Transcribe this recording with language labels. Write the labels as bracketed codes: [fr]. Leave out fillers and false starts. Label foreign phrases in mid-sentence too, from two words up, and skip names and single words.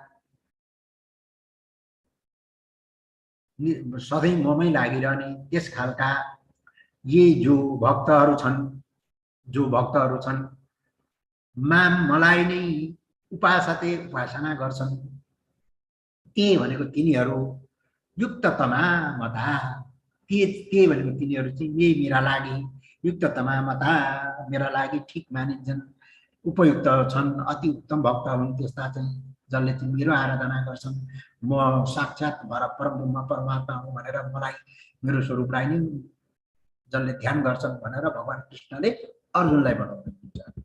[ne] सधैँ ममै लागिरहने त्यस खालका ये जो भक्तहरू छन् माम मलाई नै उपासते उपासना गर्छन्, ते भनेको तिनीहरू [sa] युक्ततमा मता, [ne] ते भनेको तिनीहरू चाहिँ मेरा लागि [sa] युक्ततमा मता [ne] मेरा लागि ठिक मानिन्छन्, उपयुक्त छन्, अति उत्तम भक्त हुन् त्यस्ता चाहिँ जसले चाहिँ मेरो आराधना गर्छन्। म साक्षात् परब्रह्म परमात्मा हुँ भनेर मलाई मेरो स्वरूपलाई नै जसले ध्यान गर्छन् भनेर भगवान कृष्णले अर्जुनलाई भन्नुहुन्छ।